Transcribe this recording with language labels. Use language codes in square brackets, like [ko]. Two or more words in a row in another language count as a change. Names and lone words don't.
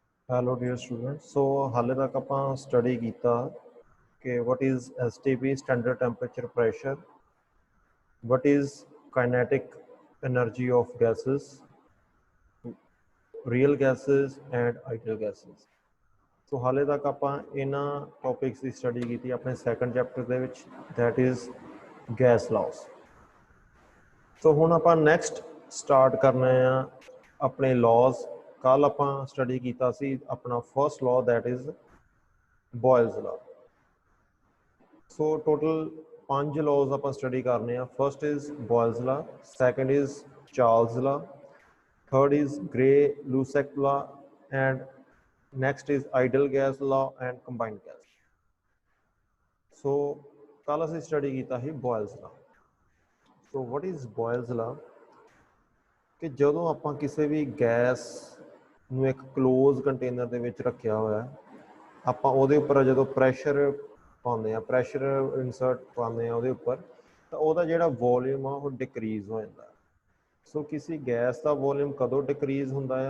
[en] Hello dear students. So [pa] ਹਾਲੇ ਤੱਕ ਆਪਾਂ [en] study [pa] ਕੀਤਾ ਕਿ [en] what is STP standard temperature pressure, what is kinetic energy of gases, real gases and ideal gases. [pa] So ਹਾਲੇ ਤੱਕ ਆਪਾਂ ਇਹਨਾਂ topics ਦੀ study ਕੀਤੀ ਆਪਣੇ [en] second chapter [pa] ਦੇ ਵਿੱਚ, [en] that is gas laws. [pa] So ਹੁਣ ਆਪਾਂ [en] next start [pa] ਕਰਨਾ ਆ ਆਪਣੇ laws. ਕੱਲ ਆਪਾਂ study ਕੀਤਾ ਸੀ ਆਪਣਾ [en] first law, that is Boyle's law. [pa] So [en] total 5 laws [pa] ਆਪਾਂ study ਕਰਨੇ ਆ. [en] First is Boyle's law, second is Charles' law, third is Gray-Lussac law, and next is ideal gas law and combined gas. [pa] So ਕੱਲ ਅਸੀਂ study ਕੀਤਾ ਸੀ Boyle's law. [en] So what is Boyle's law? [pa] ਕਿ ਜਦੋਂ ਆਪਾਂ ਕਿਸੇ ਵੀ ਗੈਸ ਨੂੰ ਇੱਕ [en] close container [pa] ਦੇ ਵਿੱਚ ਰੱਖਿਆ ਹੋਇਆ, ਆਪਾਂ ਉਹਦੇ ਉੱਪਰ ਜਦੋਂ ਪ੍ਰੈਸ਼ਰ ਪਾਉਂਦੇ ਆ, [en] pressure insert [pa] ਪਾਉਂਦੇ ਆ ਉਹਦੇ ਉੱਪਰ, ਤਾਂ ਉਹਦਾ ਜਿਹੜਾ ਵੋਲਿਊਮ ਆ ਉਹ ਡਿਕਰੀਜ਼ ਹੋ ਜਾਂਦਾ। ਸੋ ਕਿਸੇ ਗੈਸ ਦਾ ਵੋਲਿਊਮ ਕਦੋਂ ਡਿਕਰੀਜ਼ ਹੁੰਦਾ ਆ?